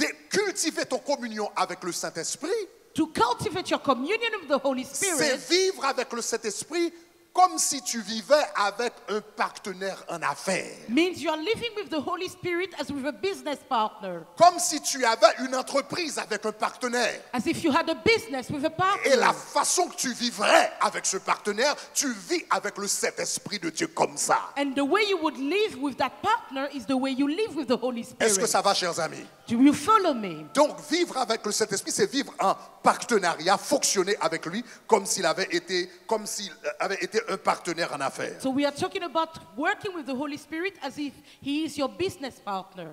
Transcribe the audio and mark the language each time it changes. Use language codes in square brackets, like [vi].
[fr] Cultiver ton communion avec le Saint-Esprit, [en] To cultivate your communion with the Holy [fr] c'est [en] Spirit [fr] vivre avec le Saint-Esprit comme si tu vivais avec un partenaire en affaires. [en] Means you are living with the Holy Spirit as with a business partner. [fr] Comme si tu avais une entreprise avec un partenaire. [en] As if you had a business with a partner. [fr] Et la façon que tu vivrais avec ce partenaire, tu vis avec le Saint-Esprit de Dieu comme ça. [en] And the way you would live with that partner is the way you live with the Holy Spirit. [fr] Est-ce que ça va, chers amis? [en] Do you follow me? [fr] Donc, vivre avec le Saint-Esprit, c'est vivre en partenariat, fonctionner avec lui comme s'il avait été un partenaire en affaires. [en] So we are talking about working with the Holy Spirit as if he is your business partner.